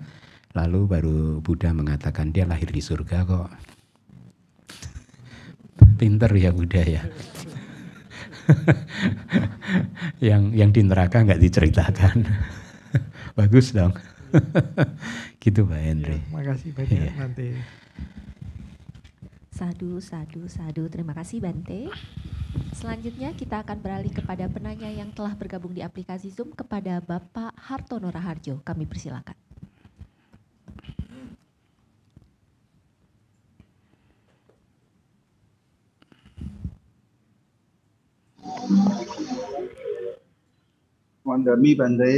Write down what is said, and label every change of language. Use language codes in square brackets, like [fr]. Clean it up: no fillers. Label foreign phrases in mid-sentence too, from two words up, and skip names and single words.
[id] Lalu baru Buddha mengatakan dia lahir di surga kok. Pinter ya Buddha ya. yang di neraka nggak diceritakan. Bagus dong. Gitu Pak Henry. Ya, makasih banyak Bante. [pi] Sadu, sadu, sadu. [id] Terima kasih Bante. Selanjutnya kita akan beralih kepada penanya yang telah bergabung di aplikasi Zoom kepada Bapak Hartono Raharjo. Kami persilakan. [pi] Wandami Bante.